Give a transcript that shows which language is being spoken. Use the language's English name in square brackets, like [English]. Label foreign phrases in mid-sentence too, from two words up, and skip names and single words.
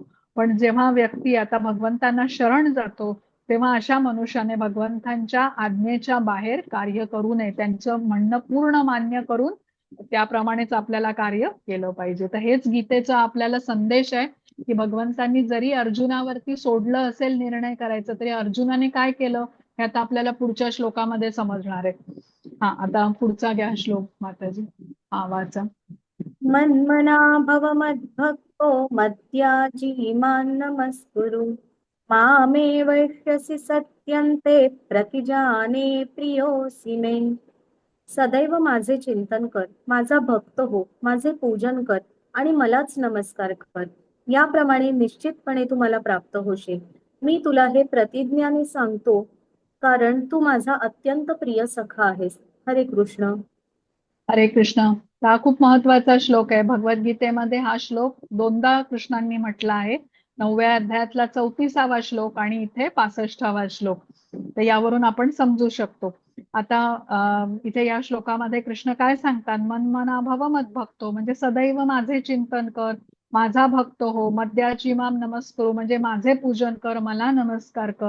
[Marathi] पण जेव्हा व्यक्ती आता भगवंतांना शरण जातो, तेव्हा अशा मनुष्याने भगवंतांच्या आज्ञेच्या बाहेर कार्य करू नये, त्यांचं म्हणणं पूर्ण मान्य करून त्याप्रमाणेच आपल्याला कार्य केलं पाहिजे. तर हेच गीतेचा आपल्याला संदेश आहे की भगवंतांनी जरी अर्जुनावरती सोडलं असेल निर्णय करायचं, तरी अर्जुनाने काय केलं हे आता आपल्याला पुढच्या श्लोकामध्ये समजणार आहे. हा, आता पुढचा घ्या श्लोक माताजी. हा, वाचा. [Sanskrit] मन्मना भव मद्भक्तो मद्याजी मां नमस्कुरु मामे वैश्यसि सत्यन्ते प्रतिजाने प्रियोऽसि मे. [Marathi] सदैव माझे चिंतन कर, माझा भक्त हो, माझे पूजन कर आणि मलाच नमस्कार कर. याप्रमाणे निश्चितपणे तू मला प्राप्त होशील. मी तुला हे प्रतिज्ञाने सांगतो, कारण तू माझा अत्यंत प्रिय सखा आहेस. हरे कृष्ण. हरे कृष्ण. हा खूप महत्वाचा श्लोक आहे. भगवद्गीतेमध्ये हा श्लोक दोनदा कृष्णांनी म्हटला आहे. 9व्या अध्यायातला 34वा श्लोक आणि इथे 65वा श्लोक. तर यावरून आपण समजू शकतो. आता इथे या श्लोकामध्ये कृष्ण काय सांगतात, [Sanskrit] मन मना भव मद्भक्तो, [Marathi] म्हणजे सदैव माझे चिंतन कर, माझा भक्त हो, [Sanskrit] मद्याची माम नमस्करू, [Marathi] म्हणजे माझे पूजन कर, मला नमस्कार कर.